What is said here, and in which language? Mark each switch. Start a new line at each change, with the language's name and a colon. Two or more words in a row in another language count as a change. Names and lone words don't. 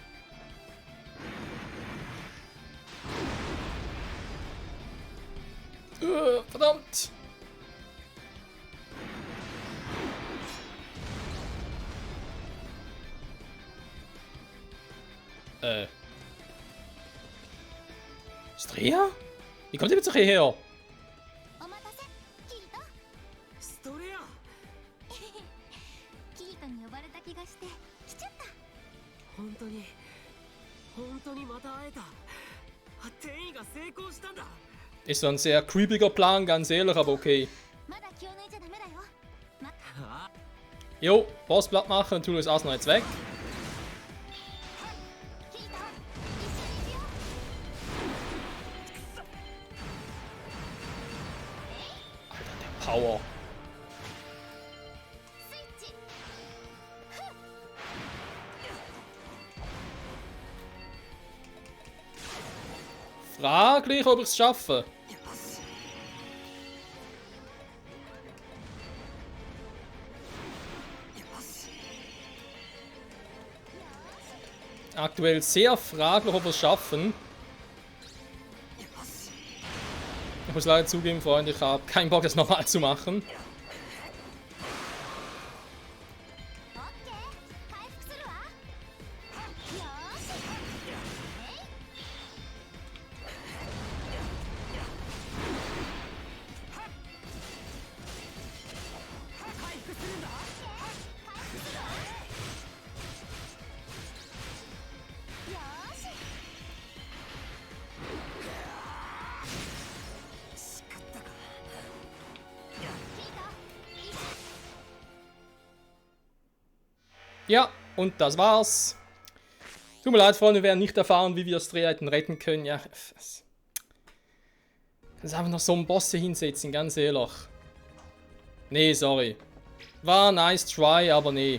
German: Verdammt! Strea? Wie kommt ihr jetzt hierher?
Japanese: お待たせキリトストレアキリトに呼ばれた気がして来ちゃった。本当にまた会えた。転移が成功したんだ。
German: Ist so ein sehr creepiger Plan, ganz ehrlich, aber okay.
Japanese: まだ気を抜いちゃダメだよ。
German: Jo, Bossblatt machen und tun das Arsenal jetzt weg.
Japanese: キリト一緒に行くよ。 Power. スイッチ。
German: Fraglich, ob ich es schaffe. Aktuell sehr fraglich, ob wir es schaffen. Ich muss leider zugeben, Freunde, ich habe keinen Bock, das nochmal zu machen.
Japanese: オッケー。回復するわ。よーし。回復するんだ。よーし。しくったか。キリト一緒。
German: Ja, und das war's. Tut mir leid, Freunde, wir werden nicht erfahren, wie wir Strea hätten retten können. Ja, das ist einfach noch so einen Boss hier hinsetzen, ganz ehrlich. Nee, sorry. War
English: nice try,
German: aber nee.